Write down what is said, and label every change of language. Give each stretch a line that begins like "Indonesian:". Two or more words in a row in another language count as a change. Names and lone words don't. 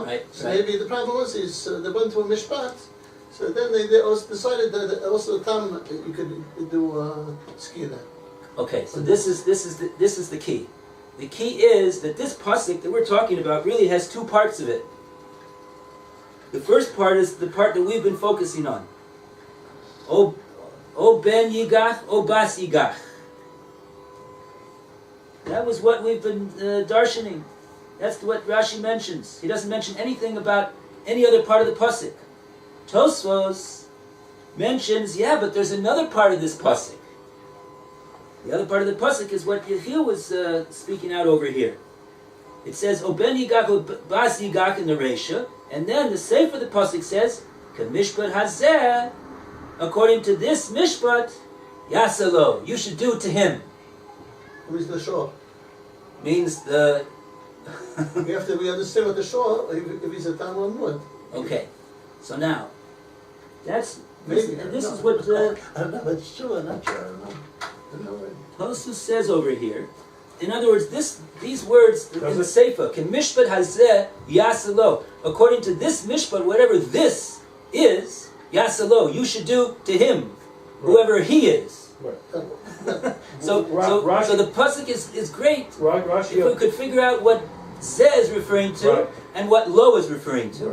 English: Maybe the problem was they went to a mishpat. So then they also decided that also the tam you could do ski there. Okay, so this is the key. The key is that this pasuk that we're talking about really has two parts of it. The first part is the part that we've been focusing on.
Hebrew: או בן יגח, או בת יגח.
English: That was what we've been darshaning. That's what Rashi mentions. He doesn't mention anything about any other part of the pasuk. Tosfos mentions, but there's another part of this pasuk. The other part of the pasuk is what Yehiel was speaking out over here. It says,
Hebrew: או בן יגח, או בת יגח
English: in the Reisha, and then the sefer of the pasuk says,
Hebrew: כמשפט הזה,
English: according to this mishpat, yasalo, you should do to him. Who is the shor? Means the... we understand what the shor, if he's a tam or muad. Okay, so now, this is what... I don't know, but it's true, I'm not sure, I don't know. Tosus says over here, in other words, these words in the Sefer,
Hebrew: כן משפט הזה יעשה לו.
English: According to this mishpat, whatever this is, yasalo, you should do to him, whoever he is. Right. So the pasuk is great if we could figure out what zeh is referring to and what lo is referring to.